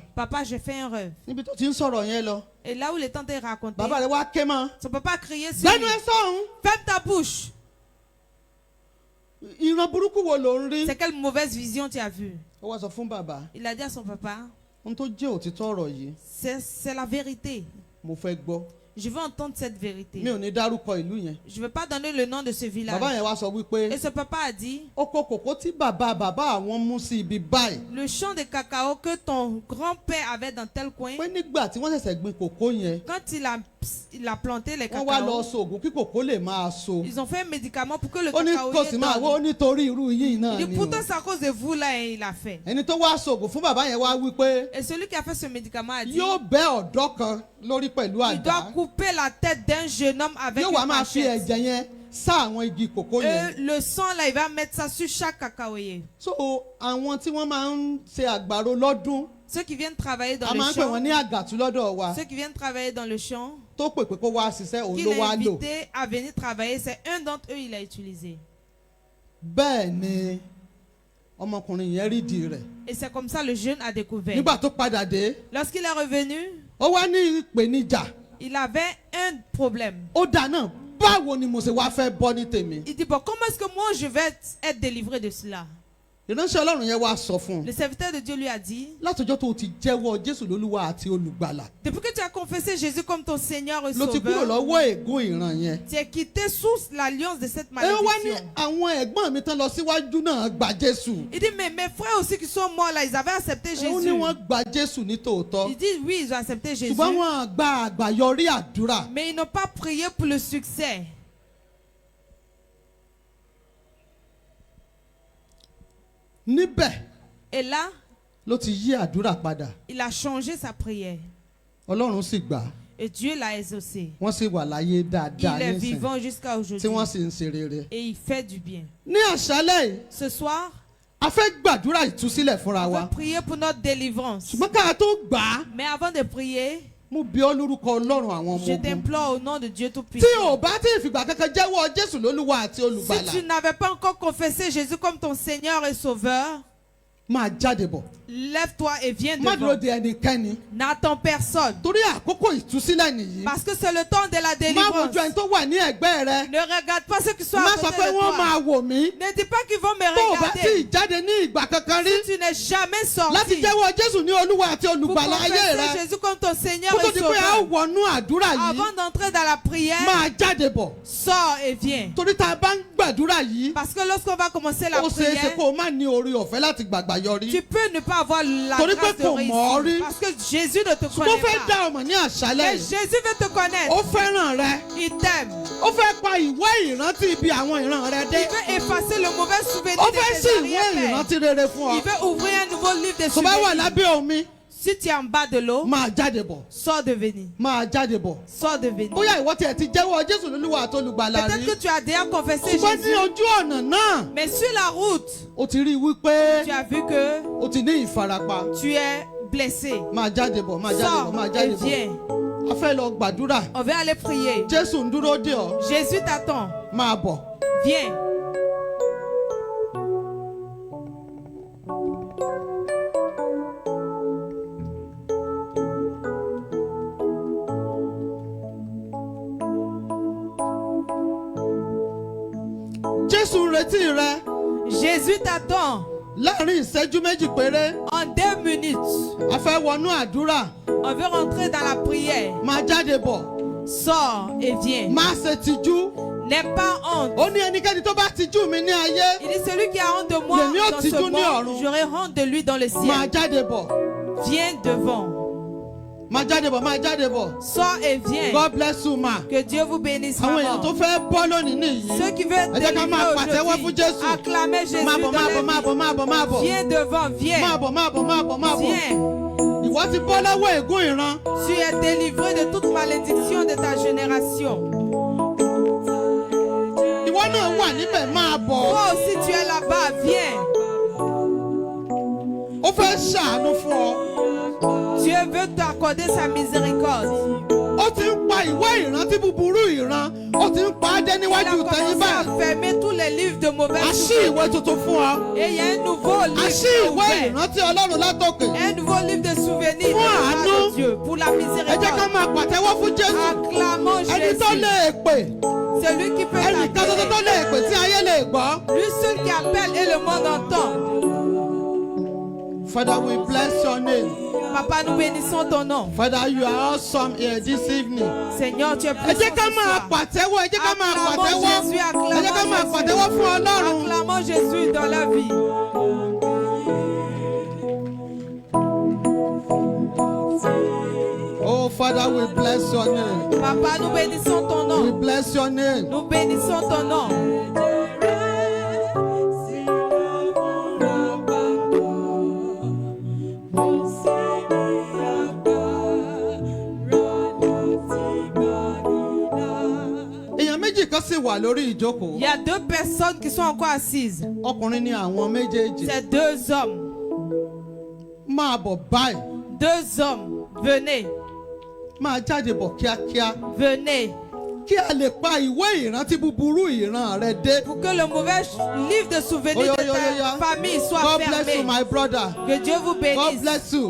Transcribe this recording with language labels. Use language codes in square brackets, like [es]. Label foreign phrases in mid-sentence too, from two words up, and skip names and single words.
[fr] Papa, j'ai fait un rêve. [yo] Níbi tó ti ń sọ̀rọ̀ yẹn lọ, [fr] Et là où il est en train de raconter, [yo] bàbá rẹ̀ wá ké mọ́. [fr] son papa a crié sur [yo] Gbẹ́nu [fr] lui. [yo] ẹ sọ̀hún. [fr] Ferme ta bouche. [yo] Ìran burúkú wo ló ń rí? [fr] C'est quelle mauvaise vision tu as vue? [yo] Ó wá sọ fún bàbá. [fr] Il a dit à son papa, [yo] Ohun tó jẹ́ òtítọ́ ọ̀rọ̀ yìí, [fr] c'est la vérité. [yo] mo fẹ́ gbọ́. [fr] Je veux entendre cette vérité. [yo] Mi ò ní dárúkọ ìlú yẹn. [fr] Je ne vais pas donner le nom de ce village. [yo] Bàbá yẹn wá sọ wípé [fr] Et ce papa a dit, [yo] oko kòkó tí bàbá àwọn mú sí ibi báyìí. [fr] le champ de cacao que ton grand-père avait dans tel coin, [yo] Pé nígbà tí wọ́n ṣẹ̀ṣẹ̀ gbin kòkó yẹn, [fr] quand il a planté les [yo] wọ́n wá lọ [fr] cacao, [yo] so oògùn kí kòkó lè máa so. [fr] ils ont fait un médicament pour que le [yo] Ó ní [fr] cacao [yo] kò sì máa wó [fr] donne. [yo] nítorí irú yìí náà [fr] Il [yo] ni [fr] dit, [yo] o. [fr] pourtant c'est à cause de vous là et il a fait. [yo] Ẹni tó wá so oògùn fún bàbá yẹn wá wípé [fr] Et celui qui a fait ce médicament a dit, [yo] yóò bẹ́ ọ̀dọ́ kan lórí pẹ̀lú [fr] il doit [yo] àdá. [fr] couper la tête d'un jeune homme avec [yo] Yóò [fr] une [yo] wá máa fi [fr] machette. [yo] ẹ̀jẹ̀ yẹn sá àwọn igi kòkó [fr] Et [yo] yẹn. [fr] le sang là, il va mettre ça sur chaque cacaoyer. [yo] So àwọn tí wọ́n máa ń ṣe àgbàro lọ́dún, [fr] Ceux qui viennent travailler dans [yo] a [fr] le [yo] máa ń pè wọ́n [fr] champ, [yo] ní àgàtú lọ́dọ̀ wa, [fr] ceux qui viennent travailler dans le champ, [yo] tó pè pé kó wá ṣiṣẹ́ òun [fr] qu'il [yo] ló [fr] a [yo] wá lò. [fr] invité à venir travailler, c'est un d'entre eux il a utilisé. [yo] Bẹ́ẹ̀ ni ọmọkùnrin yẹn rí ìdí rẹ̀. [fr] Et c'est comme ça le jeune a découvert. [yo] Nígbà tó padà dé, [fr] Lorsqu'il est revenu, [yo] ó wá ní ìpèníjà. [fr] il avait un problème. [yo] Ó dà náà, báwo ni mo ṣe wá fẹ́ bọ́ ní tèmi? [fr] Il dit, bon, comment est-ce que moi je vais être délivré de cela? [yo] Ìránṣẹ́ Ọlọ́run yẹn wá sọ fún un. [fr] Le serviteur de Dieu lui a dit, [yo] Látọjọ́ tó o ti jẹ́wọ́ Jésù lólúwa àti olùgbàlà, [fr] depuis que tu as confessé Jésus comme ton Seigneur et [yo] ló ti kúrò [fr] Sauveur, [yo] lọ́wọ́ ègún ìran yẹn. [fr] tu es quitté sous l'alliance de cette [yo] Ẹ wá ní [fr] malédiction. [yo] àwọn ẹ̀gbọ́n mi tán lọ síwájú náà gba Jésù. [fr] Il dit, mais mes frères aussi qui sont morts là, ils avaient accepté [yo] Ó ní [fr] Jésus. [yo] wọ́n gba Jésù ní tòótọ́. [fr] Il dit, oui, ils ont accepté Jésus, [yo] Ṣùgbọ́n wọ́n gba àgbàyọrí àdúrà. [fr] mais ils n'ont pas prié pour le succès. [yo] Níbẹ̀ [fr] Et là, [yo] ló ti yí àdúrà padà. [fr] il a changé sa prière. [yo] Ọlọ́run sì gbà á. [fr] Et Dieu l'a exaucé. [yo] Wọ́n sì wà láyé dáadáa [fr] Il est [yo] nísìnyí [fr] vivant jusqu'à [yo] tí [fr] aujourd'hui. [yo] wọ́n sì ń ṣe rere. [fr] Et il fait du bien. [yo] Ní àṣálẹ́ yìí, [fr] Ce soir, [yo] a fẹ́ gbàdúrà ìtúsílẹ̀ fúnra [fr] on [yo] wa. [fr] va prier pour notre délivrance. [yo] Ṣùgbọ́n ká tó gbà á, [fr] Mais avant de prier, [yo] mo bi ọ́ lórúkọ Ọlọ́run àwọn ọmọ [fr] je [yo] ogun. [fr] t'implore au nom de Dieu [yo] Tí [fr] Tout-Puissant. [yo] ò bá tí ìfìgbà kankan jẹ́wọ́ Jésù lólúwa àti [fr] Si [yo] olùgbàlà, [fr] tu n'avais pas encore confessé Jésus comme ton Seigneur et Sauveur, [yo] máa jáde bọ̀. [fr] lève-toi et viens [yo] Má dúró [fr] devant. [yo] de ẹnikẹ́ni. [fr] N'attends personne. [yo] Torí àkókò ìtúsílẹ̀ nìyí. [fr] Parce que c'est le temps de la [yo] Má [fr] délivrance. [yo] wojú ẹni tó wà ní ẹ̀gbẹ́ rẹ. [fr] Ne regarde pas ceux qui sont [yo] Má [fr] à [yo] sọ [fr] côté [yo] pé [fr] de [yo] wọ́n máa [fr] toi. [yo] wò mí. [fr] Ne dis pas qu'ils vont me [yo] Tó o bá tí ì [fr] regarder. [yo] jáde ní ìgbà kankan rí. [fr] Si tu n'es jamais [yo] Láti [fr] sorti [yo] jẹ́wọ́ Jésù ní olúwa àti [fr] pour [yo] olùgbàlà ayé [fr] confesser [yo] rẹ. [fr] Jésus comme ton Seigneur [yo] Kó tó [fr] et [yo] di pé a ó [fr] Sauveur, [yo] wọnú àdúrà yìí. [fr] avant d'entrer dans la prière, [yo] Máa jáde bọ̀. [fr] sors et viens. [yo] Torí tá a bá ń gbàdúrà yìí, [fr] Parce que lorsqu'on va commencer la [yo] ó ṣeé ṣe [fr] prière, [yo] kó o má ní orí ọ̀fẹ́ láti gbàgbà yọrí. [fr] tu peux ne pas avoir la [yo] Torí [fr] grâce [yo] pé [fr] de [yo] kò mọ̀ ọ́ rí. [fr] réussir. Parce que Jésus ne te [yo] Ṣùgbọ́n ó [fr] connaît [yo] fẹ́ [fr] pas. [yo] dá ọmọ ní àṣálẹ́ [fr] Mais [yo] yìí. [fr] Jésus veut te [yo] Ó [fr] connaître. [yo] fẹ́ràn rẹ. [fr] Il t'aime. [yo] Ó fẹ́ pa ìwé ìrántí ibi àwọn ìran rẹ [fr] Il [yo] dé. [fr] veut effacer le mauvais souvenir [yo] Ó [fr] de [yo] fẹ́ [fr] tes [yo] sí ìwé [fr] arrière-pères. [yo] ìrántí rere fún [fr] Il [yo] ọ. [fr] veut ouvrir un nouveau livre de [yo] Tó bá wà [fr] souvenirs. [yo] lábẹ́ omi, [fr] Si tu es en bas de l'eau, [yo] máa jáde bọ̀. [fr] sors de venir. [yo] Máa jáde bọ̀. [fr] Sors de venir. [yo] Bóyá ìwọ tiẹ̀ ti jẹ́wọ́ Jésù lólúwa àti olùgbàlà [fr] Peut-être [yo] rí. [fr] que tu as déjà confessé [yo] Ṣùgbọ́n ní [fr] Jésus. [yo] ojú ọ̀nà náà, [fr] Mais sur la route, [yo] o ti rí i wípé [fr] tu as vu que [yo] o ti ní ìfarapa. [fr] tu es blessé. [yo] Máa jáde bọ̀, máa jáde bọ̀, [fr] Sors [yo] máa [fr] et [yo] jáde bọ̀. [fr] viens. [yo] a fẹ́ lọ gbàdúrà. [fr] On veut aller prier. [yo] Jésù ń dúró dè ọ́. [fr] Jésus t'attend. [yo] Máa bọ̀. [fr] Viens. [yo] Jésù ń retí rẹ. [fr] Jésus t'attend. [yo] Láàárín ìṣẹ́jú méjì péré. [fr] En 2 minutes, [yo] A fẹ́ wọnú àdúrà. [fr] on veut rentrer dans la prière. [yo] Máa jáde bọ̀. [fr] Sors et viens. [yo] Má ṣe tijú. [fr] N'aie pas honte. [yo] Ó ní ẹnikẹ́ni tó bá tijú mi ní ayé. [fr] Il dit celui qui a honte de moi Le mien dans [yo] tijú [fr] ce [yo] ní ọ̀run. [fr] monde, j'aurai honte de lui dans le [yo] Máa [fr] ciel. [yo] jáde bọ̀. [fr] Viens devant. [yo] Máa jáde bọ̀. Máa jáde bọ̀. [fr] Sors et viens. [en] God bless you ma. [fr] Que Dieu vous bénisse, [yo] Àwọn èèyàn tó [fr] maman. [yo] fẹ́ bọ́ lónìí nìyí. [fr] Ceux qui veulent [yo] Ẹ jẹ́ ká [fr] délivrer [yo] máa pàtẹ́wọ́ fún [fr] aujourd'hui, [yo] Jésù. [fr] acclamez Jésus [yo] Máa bọ̀, [fr] dans [yo] máa bọ̀, [fr] la [yo] máa bọ̀, [fr] vie. [yo] máa bọ̀, máa bọ̀. [fr] Viens devant, [yo] Máa [fr] viens. [yo] bọ̀, máa bọ̀, máa bọ̀, máa bọ̀. [fr] Viens. [yo] Ìwọ ti bọ́ lọ́wọ́ ègún ìran. [fr] Tu es délivré de toute malédiction de ta génération. [yo] Ìwọ náà wà níbẹ̀, máa bọ̀. [fr] Toi aussi tu es là-bas, viens. [yo] Ó fẹ́ ṣàánú fún ọ. [fr] Dieu veut t'accorder sa miséricorde. [yo] Ó ti ń pa ìwé ìrántí búburú ìran. Ó ti ń pa á dé [fr] Il a [yo] níwájú tẹ̀yìn [fr] commencé à [yo] báyìí. [fr] fermer tous les livres de [yo] A [fr] mauvais [yo] ṣí [fr] souvenirs. [yo] ìwé tuntun fún ọ. [fr] Et il y a un nouveau [yo] A [fr] livre [yo] ṣí [fr] qui est [yo] ìwé [fr] ouvert. [yo] ìrántí Ọlọ́run látòkè. [fr] Un nouveau livre de souvenirs de Pour la part [yo] àánú. [fr] de Dieu. Pour la [yo] Ẹ jẹ́ ká [fr] miséricorde. [yo] máa pàtẹ́wọ́ fún Jésù. [fr] Acclamons [yo] Ẹni tó [fr] Jésus. [yo] lè pè. [fr] Celui qui peut [yo] Ẹnìkan tó [fr] t'appeler. [yo] lè pè tí ayé lè gbọ́. [fr] Lui seul qui appelle et le monde entend. [en] Father, we bless your name. [fr] Papa, nous bénissons ton nom. [en] Father, you are awesome here this evening. [fr] Seigneur, tu es [yo] Ẹ [fr] puissant [yo] jẹ́ ká [fr] ce [yo] máa [fr] soir. [yo] pàtẹ́wọ́, ẹ jẹ́ ká máa [fr] Acclamons [yo] pàtẹ́wọ́. [fr] Jésus, [yo] Ẹ jẹ́ ká máa [fr] acclamons [yo] pàtẹ́wọ́ [fr] Jésus. [yo] fún Ọlọ́run. [fr] Acclamons Jésus dans la vie. [en] Oh, Father, we bless your name. [fr] Papa, nous bénissons ton [en] We [fr] nom. [en] bless your name. [fr] Nous bénissons ton nom. [yo] Èèyàn méjì kan sì wà lórí ìjókòó. [fr] Il y a 2 personnes qui sont encore assises. [yo] Ọkùnrin ni àwọn méjèèjì. [fr] C'est 2 hommes. [yo] Máa bọ̀ báyìí. [fr] 2 hommes. Venez. [yo] Máa jáde bọ̀ kíákíá. [fr] Venez. [yo] Kí a lè pa ìwé ìrántí búburú ìran rẹ dé. [fr] Pour que le mauvais livre de souvenirs de ta famille soit [en] God bless you, [fr] fermé. [en] my brother. [fr] Que Dieu vous [en] God [fr] bénisse. [en] bless you.